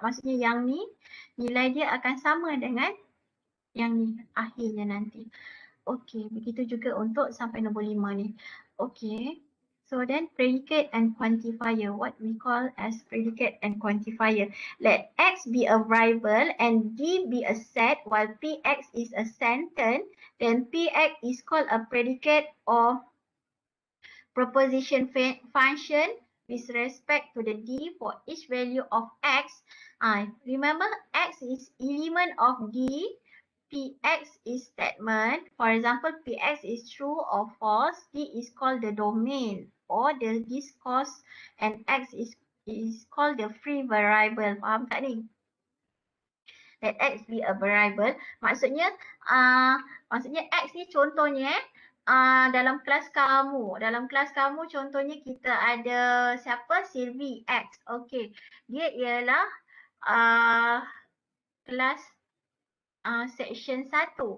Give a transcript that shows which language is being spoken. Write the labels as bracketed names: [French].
[Malay] Maksudnya yang ni nilai dia akan sama dengan yang ni akhirnya nanti. Okay, begitu juga untuk sampai nombor 5 ni. Okay. [English] So then predicate and quantifier, what we call as predicate and quantifier. Let X be a variable and D be a set while Px is a sentence, then Px is called a predicate or proposition function with respect to the D for each value of X. Remember X is element of D. Px is statement. For example, Px is true or false. D is called the domain or the discourse, and X is called the free variable. [Malay] Faham tak ni? [English] Let X be a variable. [Malay] Maksudnya X ni contohnya dalam kelas kamu. Dalam kelas kamu contohnya kita ada siapa? Sylvie X. Okay. Dia ialah kelas section 1.